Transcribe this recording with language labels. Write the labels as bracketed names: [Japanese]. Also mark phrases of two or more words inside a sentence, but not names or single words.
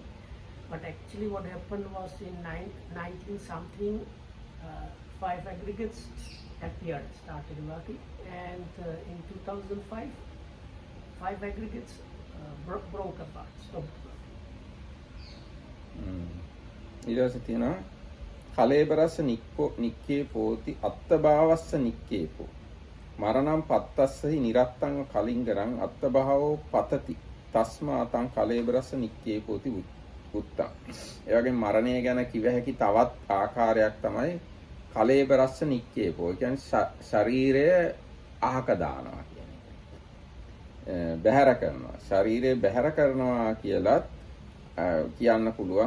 [English] But actually what happened was in 19 something, 5 aggregates appeared, started working, and in 2005, 5 aggregates broke apart, stopped working. [Sinhala] ඊට තියෙනවා [Pali] කලේබරස්ස නික්කේ පෝති අත්තභාවස්ස නික්කේපෝ මරණම් පත්තස්සහි නිරත්තං කලින්ගරං අත්තභාවෝ පතති තස්මාතං කලේබරස්ස නික්කේ පෝති උත්තං. [Sinhala] ඒ වගේ මරණය ගැන කිව හැකි තවත් ආකාරයක් තමයි [Pali] කලේබරස්ස නික්කේපෝ. [Sinhala] ඒ කියන්නේ ශරීරය අහක දානවා කියන එක. බැහැර කරනවා. ශරීරය බැහැර කරනවා කියලත් කියන්න පුළුවන්.